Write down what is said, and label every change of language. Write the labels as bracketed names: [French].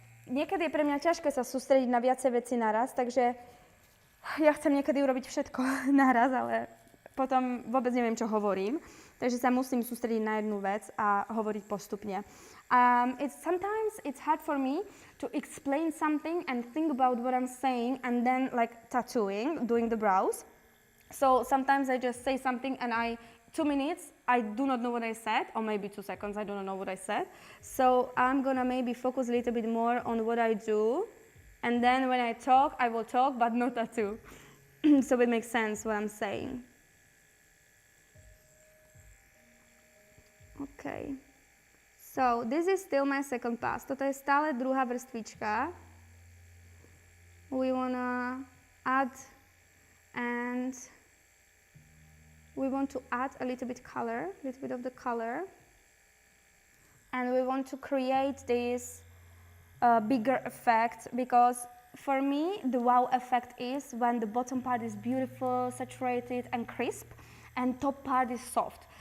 [Slovak] Niekedy je pre mňa ťažké sa sústrediť na viacej veci naraz, takže ja chcem niekedy urobiť všetko naraz, ale potom vôbec neviem, čo hovorím. Takže sa musím sústrediť na jednu vec a hovoriť postupne. [English] Sometimes it's hard for me to explain something and think about what I'm saying and then like tattooing, doing the brows. So sometimes I just say something and 2 minutes, I do not know what I said, or maybe 2 seconds, I don't know what I said. So I'm gonna maybe focus a little bit more on what I do, and then when I talk, I will talk, but not tattoo. So it makes sense what I'm saying. Okay. So this is still my second pass. [Slovak] Toto je stále druhá vrstvička. [English] We wanna add and we want to add a little bit of the color, and we want to create this bigger effect, because for me the wow effect is when the bottom part is beautiful, saturated and crisp, and top part is soft.